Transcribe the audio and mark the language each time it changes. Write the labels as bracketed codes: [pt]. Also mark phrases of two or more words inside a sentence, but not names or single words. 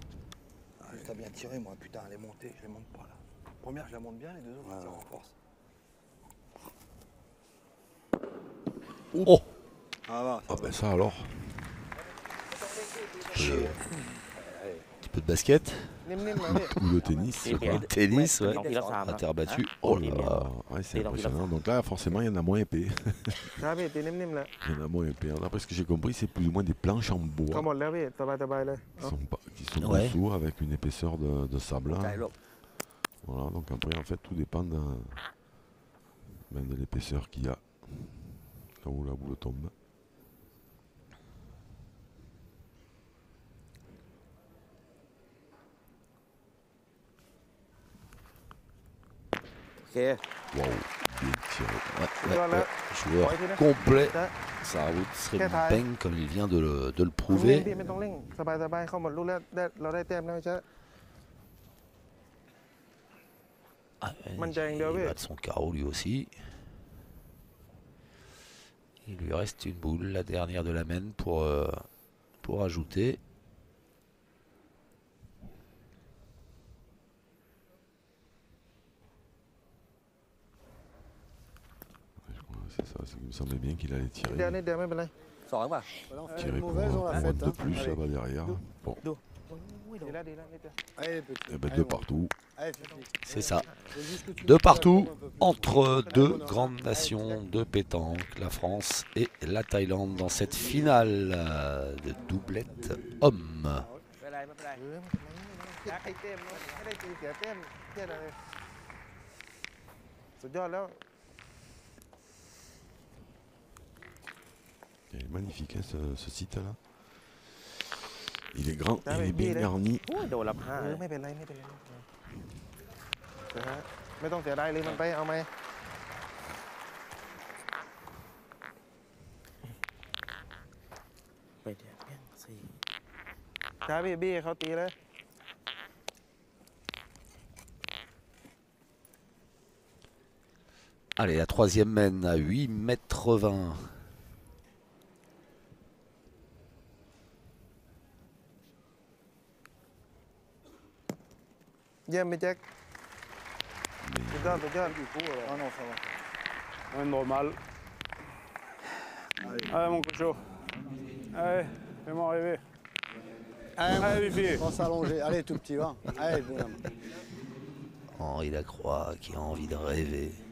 [fr] Ah, juste à bien tirer, moi. Putain, elle est montée. Je les monte pas là. Première, je la monte bien. Les deux autres, Ouais, je tire ouais. en force. Oh, Ah, va. Ah ben ça alors. un petit peu de basket. [th] นิ่มๆนะพี่ [fr] Ou le tennis. Et puis, quoi. Tennis, ouais. [th] ลองทีละสามนะ [fr] Terre battue. Hein? Oh Et là bien. là. Ouais, c'est Et donc, il a impressionnant. Donc là, forcément, il y en a moins épais. [th] ใช่พี่ตีนิ่มๆแล้ว [fr] Il y en a moins épais. D'après ce que j'ai compris, c'est plus ou moins des planches en [th] เขา [fr] bois [th] หมดแล้วพี่สบายๆเลย [fr] qui sont Ouais. dessous avec une épaisseur de sable. Hein. [th] ไกลหรอก [fr] Voilà, donc après, en fait, tout dépend Même de l'épaisseur qu'il y a. Là où la boule tombe. Ok. Waouh, bien tiré. Ouais, [th] Suốtยอดแล้ว [fr] joueur Ouais, complet. Ouais. Ça route serait Très high. bang comme il vient de le [th] นิ่ง [fr] prouver. [th] ๆพี่ไม่ต้องเร่งสบายๆเข้าหมดลูกแล้วเราได้แต้มแล้วใช่ [fr] Ah, Mangiare il un va de son carreau lui aussi. Il lui reste une boule, la dernière de la main pour ajouter. C'est ça, il me semblait bien qu'il allait tirer. [th] เดี๋ยวนิดเดียวไม่เป็นไร สองป่ะ [fr] Voilà, on fait Tirer une pour mauvaise, on un l'a mode faite. de Hein. plus Allez, là-bas derrière. Bon, [th] ดีแล้วนิดเดียว [fr] allez, petit. eh ben, Allez, deux mon- partout. Allez, Fifi. C'est ça. Faut juste que tu De mettes la partout, jambe un peu plus. entre deux grandes nations de pétanque, la France et la Thaïlande, dans cette finale de doublette homme. [th] ไม่เป็นไรไม่เป็นไร ไม่ได้เต็มไม่ได้ตีเสียเต็มเทียอะไรสุดยอดแล้ว [fr] Il est magnifique hein, ce site-là. Il est grand, Ah il oui, est bien il est- garni. [th] โอ้ยโดนรับห้า ไม่เป็นไรไม่ต้องเสียดายเลยมันไปเอาไหม ไปเดี๋ยวแม่งสี่ ช้าพี่บี้เขาตีเลย [fr] Allez, la troisième mène à 8,20 m. [th] เยี่ยมไปแจ็ค [fr] Mais [th] สุดยอดสุดยอด [fr] Du coup, alors. Ah non, ça va. Rien de normal. Allez, mon cocho. Allez, fais-moi rêver. Allez, Allez, Fifi. on va s'allonger. Allez, tout petit, va. Allez, bonhomme. Henri Lacroix qui a envie de rêver.